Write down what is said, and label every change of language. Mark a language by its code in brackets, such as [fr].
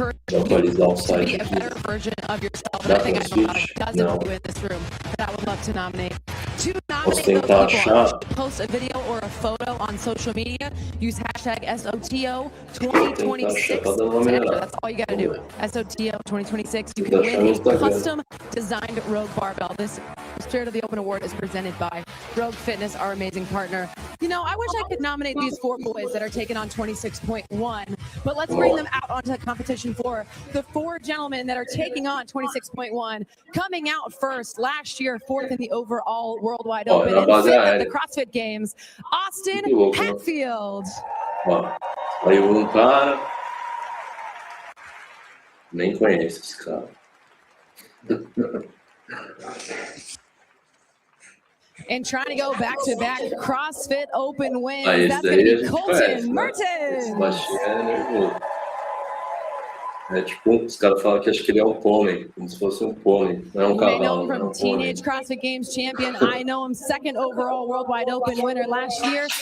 [pt] Vou atualizar o site aqui. Da Crossfit? Não. Posso tentar achar. [en] Post a video or a photo on social media. Use hashtag SOTO [pt] Vou tentar achar, tá dando uma melhorada. [en] That's all you gotta do. SOTO 2026. You can win a custom designed Rogue barbell. This Spirit of the Open Award is presented by Rogue Fitness, our amazing partner. You know, I wish I could nominate these 4 boys that are taking on 26.1, but let's bring them out onto the competition floor. The 4 gentlemen that are taking on 26.1, coming out first last year, 4th in the overall worldwide Open, and 5th at the CrossFit Games, Austin Hatfield. [pt] Aí cara, nem conheço esse cara. [en] And trying to go back-to-back CrossFit Open wins. That's going to be Colton Mertens. [pt] É tipo, os caras falam que acho que ele é um pônei, como se fosse um pônei, não é um cavalo. [en] I know him from Teenage CrossFit Games champion. I know him 2nd overall Worldwide Open winner last year.